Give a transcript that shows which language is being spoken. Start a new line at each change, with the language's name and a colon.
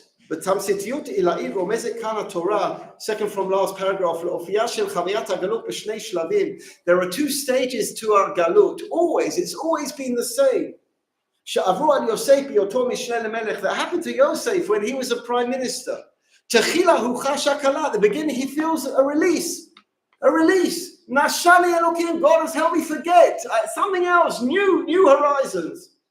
Hebrew: בתמציתיות עילאית רומזת כאן התורה,
English: second from last paragraph,
Hebrew: לאופייה של חוויית הגלות בשני שלבים.
English: There are two stages to our galut. It's always been the same.
Hebrew: שעברו על יוסף בהיותו משנה למלך.
English: That happened to Yosef when he was a prime minister.
Hebrew: תחילה הוא חש הקלה.
English: At the beginning he feels a release.
Hebrew: Nashani Elokim,
English: God has helped me forget something else, new horizons.